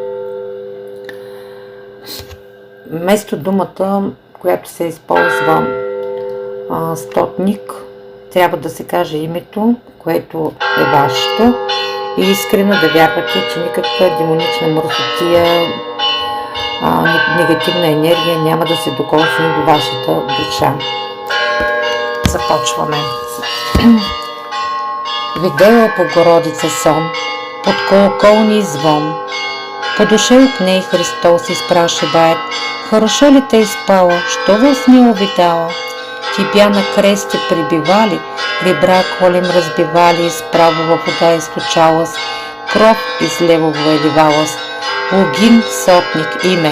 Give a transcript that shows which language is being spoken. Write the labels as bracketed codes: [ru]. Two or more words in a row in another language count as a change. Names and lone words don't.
[bg] Вместо думата, която се използва стотник, трябва да се каже името, което е вашето, и искрено да вярвате, че никаква демонична мърсотия, негативна енергия няма да се докосне до вашата душа. Започваме. [ru] Видела Богородица сон, под колоколни звон. Подошел к ней Христос и спрашивает: «Хорошо ли ты спала, что во сне увидала? Тебя на кресте прибивали, ребра колем разбивали, из правого вода източалась, кровь из левого выливалась, лугин сотник име.